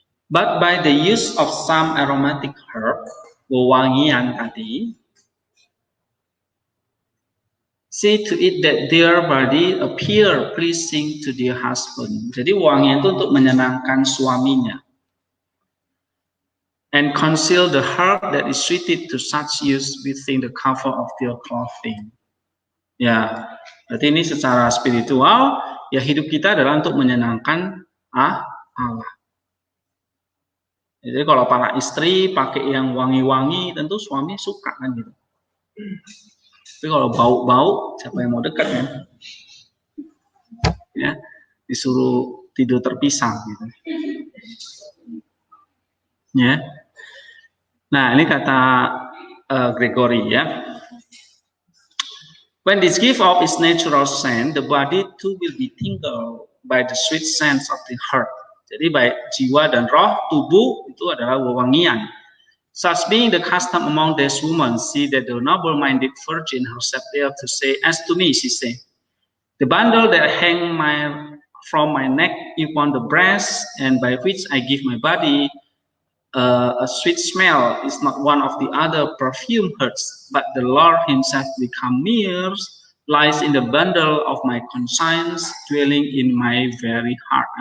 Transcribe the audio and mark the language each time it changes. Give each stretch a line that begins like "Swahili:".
English: But by the use of some aromatic herb,
Indonesian: wewangian tadi,
English: see to it that their body appear pleasing to their husband.
Indonesian: Jadi wewangian itu untuk menyenangkan suaminya.
English: And conceal the herb that is suited to such use within the cover of their clothing.
Indonesian: Ya, berarti ini secara spiritual, ya hidup kita adalah untuk menyenangkan Allah. Jadi kalau para istri pakai yang wangi-wangi, tentu suami suka kan gitu. Tapi kalau bau-bau, siapa yang mau dekat kan? Ya, disuruh tidur terpisah gitu. Ya. Nah, ini kata Gregory ya.
English: When this give off its natural scent, the body too will be tingled by the sweet scent of the heart.
Indonesian: Jadi baik jiwa dan roh, tubuh itu adalah wewangian.
English: Such being the custom among these women, see that the noble-minded virgin herself there to say, as to me, she said, the bundle that hang from my neck upon the breast, and by which I give my body a sweet smell, is not one of the other perfume herbs, but the Lord himself become near, lies in the bundle of my conscience, dwelling in my very heart.